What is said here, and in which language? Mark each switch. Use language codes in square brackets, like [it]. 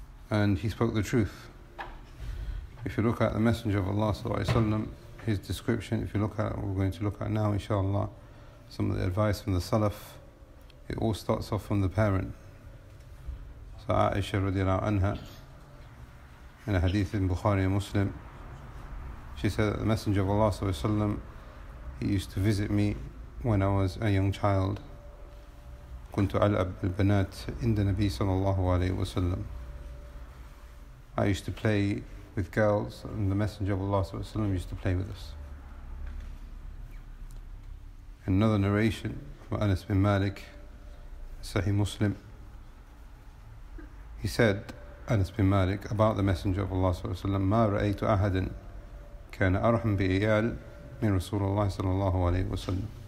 [en] And he spoke the truth. If you look at the Messenger of Allah sallallahu alaihi wasallam, his description, if you look at what we're going to look at now, inshallah, some of the advice from the Salaf, it all starts off from the parent. So Aisha radiallahu anha, in a hadith in Bukhari and Muslim, she said that the Messenger of Allah sallallahu alayhi wa sallam, he used to visit me when I was a young child. [ar] كنت ألعب بالبنات عند النبي صلى الله عليه وسلم. [en] I used to play with girls, and the Messenger of Allah sallallahu alayhi wa sallam used to play with us. In another narration from Anas bin Malik, Sahih Muslim, he said, Anas bin Malik, about the Messenger of Allah sallallahu alayhi wa sallam, [ar] ما رأيت أحدا كان أرحم بإيال من رسول الله صلى الله عليه وسلم.